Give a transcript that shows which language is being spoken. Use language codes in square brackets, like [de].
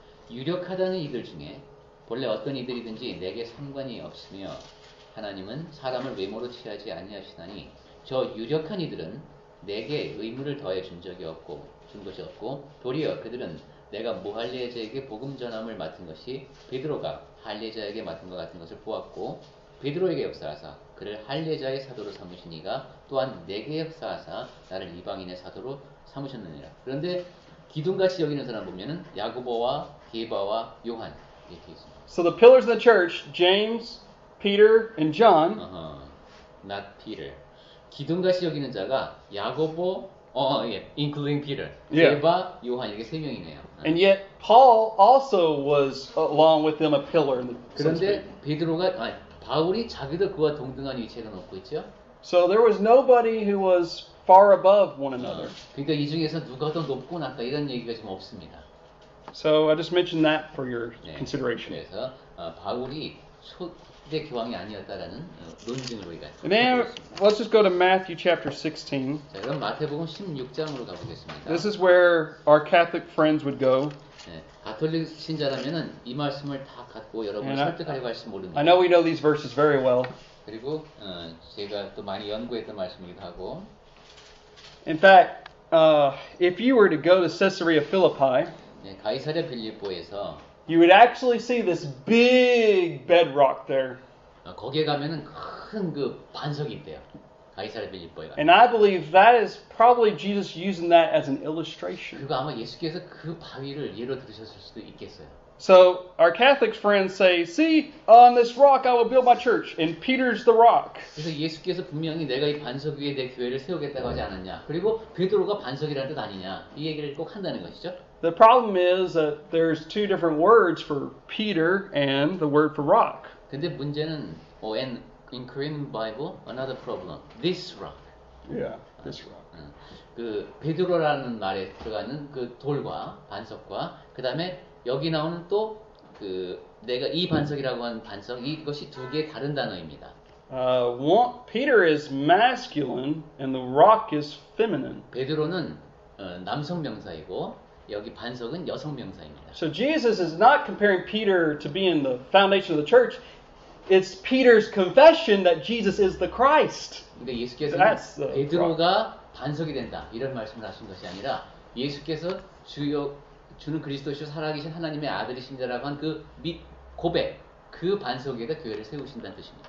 [ko] 유력하다는 이들 중에 본래 어떤 이들이든지 내게 상관이 없으며 하나님은 사람을 외모로 취하지 아니하시나니 저 유력한 이들은 내게 의무를 더해 준 것이 없고 도리어 그들은 내가 무할례자에게 복음 전함을 맡은 것이 베드로가 할례자에게 맡은 것 같은 것을 보았고 베드로에게 역사하사 그를 할례자의 사도로 삼으시니가 또한 내게 역사하사 나를 이방인의 사도로 삼으셨느니라. 그런데 기둥같이 여기는 사람 보면은 야고보와 게바와 요한 이렇게 있습니다. [en] So the pillars of the church, James, Peter, and John. Not Peter. [ko] 기둥같이 여기는 자가 야고보, [en] including Peter, [ko] 게바, 요한 이렇게 세 명이네요. [en] And yet Paul also was along with them a pillar. [ko] 그런데 바울이 자기도 그와 동등한 위치에 놓고 있죠. [en] So there was nobody who was far above one another. [ko] 그러니까 이 중에서 누가 더 높고 낮다 이런 얘기가 지금 없습니다. [en] So I just mentioned that for your consideration. [ko] 그래서 바울이 초대 교황이 아니었다라는 논증을 우리가. [en] And then let's just go to Matthew chapter 16. [ko] 자, 그럼 마태복음 16장으로 가보겠습니다. [en] This is where our Catholic friends would go. [ko] 네, 가톨릭 신자라면은 이 말씀을 다 갖고 여러분을 설득하려고 할지 모릅니다. [en] I know we know these verses very well. [ko] 그리고 제가 또 많이 연구했던 말씀이기도 하고. [en] In fact, if you were to go to Caesarea Philippi, [ko] 네, 가이사랴 빌립보에서 [en] you would actually see this big bedrock there. [ko] 거기에 가면은 큰 그 반석이 있대요. 가이사랴 빌립보에 가면. [en] And I believe that is probably Jesus using that as an illustration. [ko] 그리고 아마 예수께서 그 바위를 예로 들으셨을 수도 있겠어요. [en] So our Catholic friends say, "See, on this rock I will build my church, and Peter's the rock." [ko] 그래서 예수께서 분명히 내가 이 반석 위에 내 교회를 세우겠다고 하지 않았냐. 그리고 베드로가 반석이라는 뜻 아니냐. 이 얘기를 꼭 한다는 것이죠. [en] The problem is that there's two different words for Peter and the word for rock. [ko] 근데 문제는 [en] and in Korean Bible another problem. This rock. Yeah, this rock. [ko] 그 베드로라는 말에 들어가는 그 돌과 반석과 그다음에 여기 나오는 또 그 내가 이 반석이라고 하는 반석 이것이 두 개의 다른 단어입니다. [en] Peter is masculine and the rock is feminine. [ko] 베드로는 남성 명사이고 여기 반석은 여성 명사입니다. [en] So Jesus is not comparing Peter to being the foundation of the church. It's Peter's confession that Jesus is the Christ. [ko] 근데 예수께서는 베드로가 반석이 된다 이런 말씀을 하신 것이 아니라 예수께서 주는 그리스도시요 살아계신 하나님의 아들이신다라고 한 그 고백 그 반석에다 교회를 세우신다는 뜻입니다.